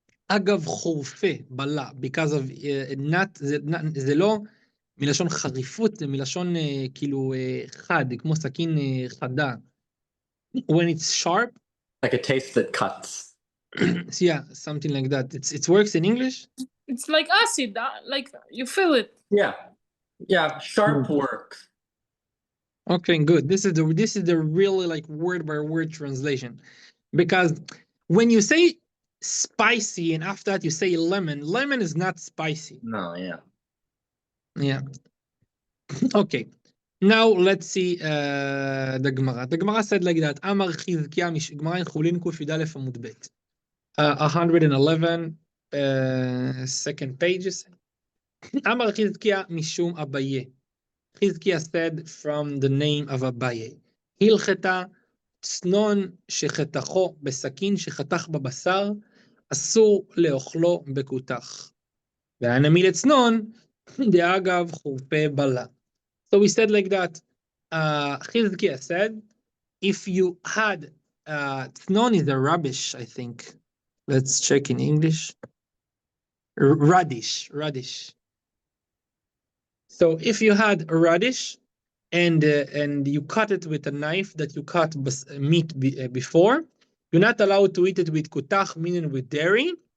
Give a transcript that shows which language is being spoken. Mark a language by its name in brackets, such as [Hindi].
[Aramaic] אגב חורפה, בלה, [English] because of nat, [Hebrew] זה לא מלשון חריפות, זה מלשון כאילו חד, כמו סכין חדה. [English] When it's sharp. Like a taste that cuts. Yeah, something like that. It works in English? It's like acid, like you feel it. Yeah. Yeah, sharp works. Okay, good. This is the really like word by word translation. Because when you say spicy and after that you say lemon is not spicy. No, yeah. Yeah. Okay. Now let's see the Gemara. The Gemara said like that. Amar Chizkiah Gemara in Chulin Kuf Yud Aleph Amud Bet. 111 second pages. Amar Chizkiah Mishum Abaye. Chizkiah said from the name of Abaye. [Hebrew] Hilcheta צנון שחתכו בסכין שחתך בבשר, אסור לאוכלו בכותח. [Aramaic] והנמי לצנון, דאגב חורפה בלה. [English] So we said like that. Chizkiah said, if you had, tznon is a rubbish, I think. Let's check in English. Radish. So if you had a radish, and you cut it with a knife that you cut meat before, you're not allowed to eat it with kutach, meaning with dairy.